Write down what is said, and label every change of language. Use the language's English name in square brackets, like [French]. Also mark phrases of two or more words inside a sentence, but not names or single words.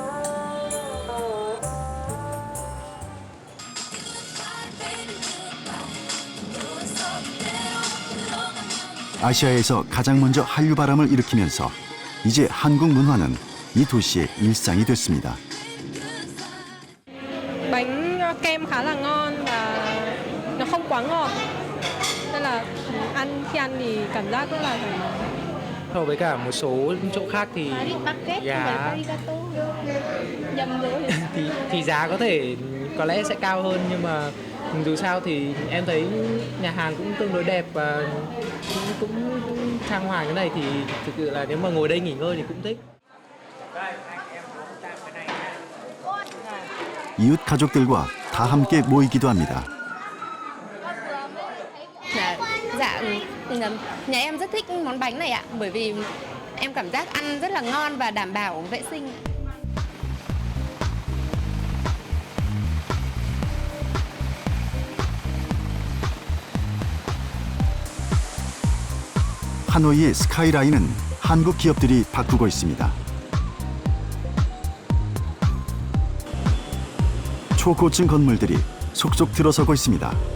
[Korean] 아시아에서 가장 먼저 한류 바람을 일으키면서 이제 한국 문화는 이 도시의 일상이 됐습니다. [Vietnamese] Bánh kem khá là ngon và nó không quá ngọt. Nên là khi ăn thì cảm giác rất là thoải mái. So với cả một số chỗ khác thì giá thì giá có lẽ sẽ cao hơn, nhưng mà dù sao thì em thấy nhà hàng cũng tương đối đẹp và cũng trang hoàng cái này thì thực sự là nếu mà ngồi đây nghỉ ngơi thì cũng thích. [Korean] 이웃 가족들과 다 함께 모이기도 합니다. [Vietnamese] Nhà em rất thích món bánh này ạ, bởi vì em cảm giác ăn rất là ngon và đảm bảo vệ sinh. [Korean] 하노이의 스카이라인은 한국 기업들이 바꾸고 있습니다. 초고층 건물들이 속속 들어서고 있습니다.